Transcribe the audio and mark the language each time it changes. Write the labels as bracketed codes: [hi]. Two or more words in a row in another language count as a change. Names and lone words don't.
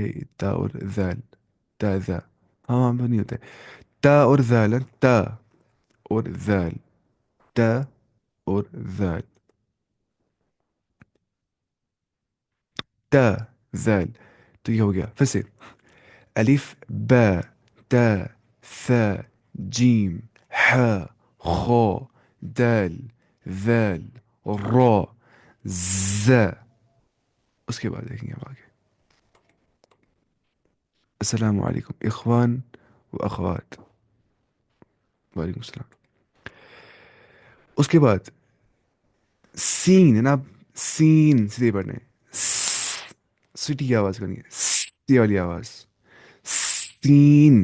[ur] تا اور ذال، تا ذا. ہاں ہاں نہیں ہوتا ہے. تا اور ذال، تا اور ذال، تا اور ذال، تا، ذال. تو یہ ہو گیا. پھر سے الف، با، تا، ثا، جیم، ح، خا، دال، ذال، را، ز. اس کے بعد دیکھیں گے ہم آگے. [ar] السلام علیکم اخوان و اخوات. وعلیکم السلام. [ur] اس کے بعد سین ہے نا، سین سیدھے پڑھنا ہے، سٹی کی آواز کرنی ہے، سی والی آواز، سین.